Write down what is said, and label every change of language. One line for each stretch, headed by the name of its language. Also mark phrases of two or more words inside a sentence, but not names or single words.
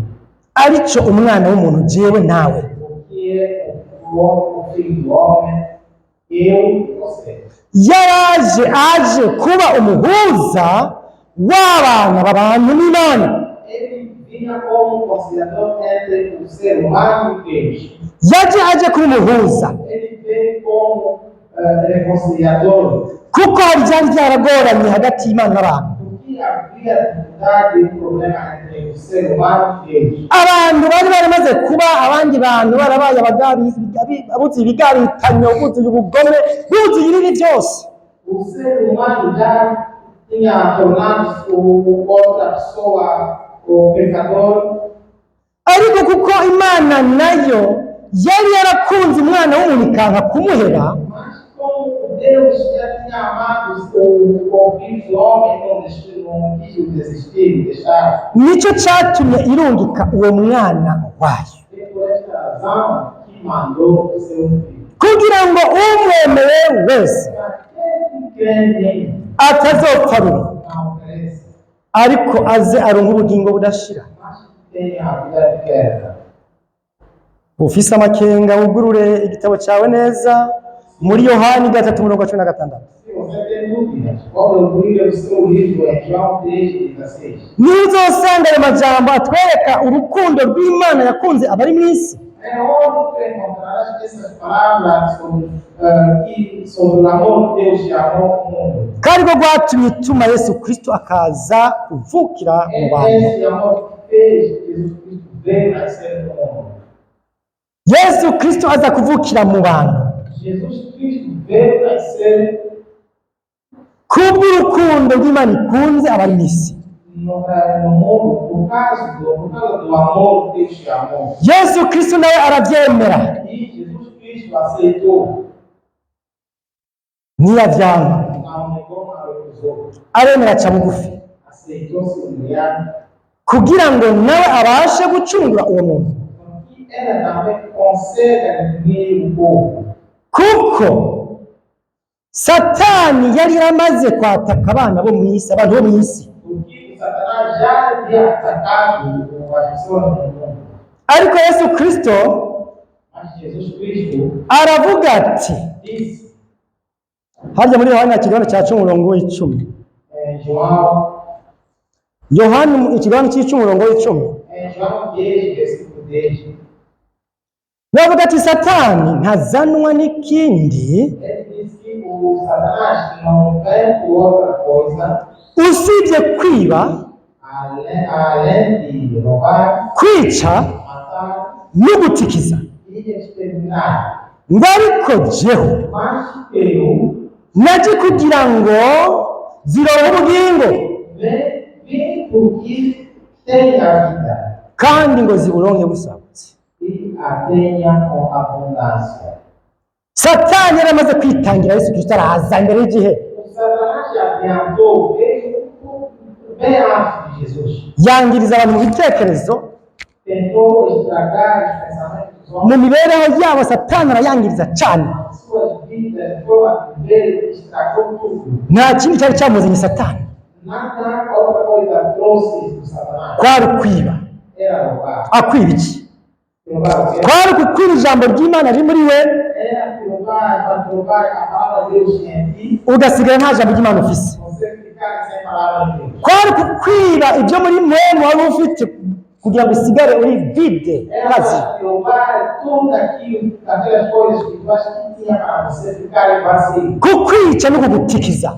Rundi: aricyo umwana w'umuntu jewe nawe.
Portuguese: o que é o homem, o filho do homem. eu e você.
Rundi: yaraje aje kuba umuhuza w'abana b'abantu n'Imana.
Portuguese: Ele vinha como conciliador entre o ser humano e Deus.
Rundi: Yaje aje kuba umuhuza
Portuguese: Ele veio como reconciliador.
Rundi: kuko hari byari byaragoranye hagati y'Imana n'abantu.
Portuguese: Porque havia dificuldade e problema entre o ser humano e Deus.
Rundi: Abantu bari baramaze kuba abandi bantu barabaye abuzuye ibigabitanyo, buzuye ubugome, buzuye ibibi byose.
Portuguese: O ser humano já tinha tornado outra pessoa o pecador.
Rundi: Ariko kuko Imana nayo yari yarakunze umwana w'umuntu ikanka kumuhera,
Portuguese: Mas como Deus já tinha amado o filho do homem, não quis desistir, deixar.
Rundi: nicyo cyatumye irungika uwo mwana wayo,
Portuguese: E por esta razão que mandou o seu filho.
Rundi: kugira ngo umwemeye wese
Portuguese: Aquele que crê nele
Rundi: atazopfa rubi,
Portuguese: não perece,
Rundi: ariko aze aronke ubugingo budashira.
Portuguese: mas tenha a vida eterna.
Rundi: Ufise amakenga wugurure igitabo cyawe neza muri Yohani 3:16.
Portuguese: Se você tem dúvidas, pode abrir o seu livro em João 3,16.
Rundi: Niho uzosanga ayo majambo atwereka urukundo rw'Imana yakunze abari mu isi.
Portuguese: É onde tu encontrarás essas palavras sobre o amor de Deus e amor ao mundo.
Rundi: Kandi rwo rwatumye ituma Yesu Kristo akaza kuvukira mu
Portuguese: É
Rundi: bantu.
Portuguese: esse amor que fez Jesus Cristo veio nascer no mundo.
Rundi: Yesu Kristo aza kuvukira mu bantu
Portuguese: Jesus Cristo veio nascer
Rundi: kubw'urukundo rw'Imana ikunze abari mu isi.
Portuguese: no mundo por causa do amor de Deus e amor.
Rundi: Yesu Kristo nawe arabyemera
Portuguese: E Jesus Cristo aceitou,
Rundi: ntiyabyanga,
Portuguese: não negou, não recusou.
Rundi: aremera aca bugufi
Portuguese: Aceitou se humilhar.
Rundi: kugira ngo nawe abashe gucungura uwo muntu.
Portuguese: Porque ela também consegue redimir o povo.
Rundi: Kuko Satani yari yaramaze kwataka abana bo mu isi, abantu bo mu isi.
Portuguese: Porque o Satanás já havia atacado as pessoas no mundo.
Rundi: Ariko Yesu Kristo
Portuguese: Mas Jesus Cristo
Rundi: aravuga ati,
Portuguese: disse
Rundi: harya muri Yohana ikiganiro cya 10:10,
Portuguese: em João,
Rundi: Yohana ikiganiro cy'umurongo 10,
Portuguese: em João 10, versículo 10,
Rundi: bavuga ati Satani ntazanwa n'ikindi
Portuguese: ele diz que o Satanás não vem por outra coisa
Rundi: usibye kwiba,
Portuguese: além de roubar,
Rundi: kwica
Portuguese: matar
Rundi: no gutikiza.
Portuguese: e exterminar.
Rundi: Ngo ariko jeho
Portuguese: Mas eu
Rundi: naje kugira ngo zironke ubugingo
Portuguese: vim porque tem a vida
Rundi: kandi ngo ziburonke busagutse.
Portuguese: e a tenha com abundância.
Rundi: Satani yaramaze kwitangira Yesu Kristo araza imbere y'igihe,
Portuguese: O Satanás já adiantou, veio bem antes de Jesus.
Rundi: yangiriza abantu mu bitekerezo,
Portuguese: Tentou estragar os pensamentos dos
Rundi: mu
Portuguese: homens,
Rundi: mibereho yabo Satani arayangiriza cyane.
Portuguese: suas vidas, de forma a viver, estragou tudo.
Rundi: Nta kindi cyari cyamuzanye Satani,
Portuguese: Nada, outra coisa trouxe do Satanás.
Rundi: kwari kwiba.
Portuguese: Era roubar.
Rundi: Akwiba iki?
Portuguese: Roubar o quê?
Rundi: Kwari kukwiba ijambo ry'Imana riri muri we,
Portuguese: Era roubar a palavra de Deus em ti,
Rundi: ugasigara nta jambo ry'Imana ufise.
Portuguese: você ficar sem palavra de Deus.
Rundi: Kwari kukwiba ibyo muri mwemu wari ufite kugira ngo usigare uri vide kazi.
Portuguese: Era roubar tudo aquilo, aquelas coisas que tu acha que tinha para você ficar vazio.
Rundi: Kukwica no kugutikiza,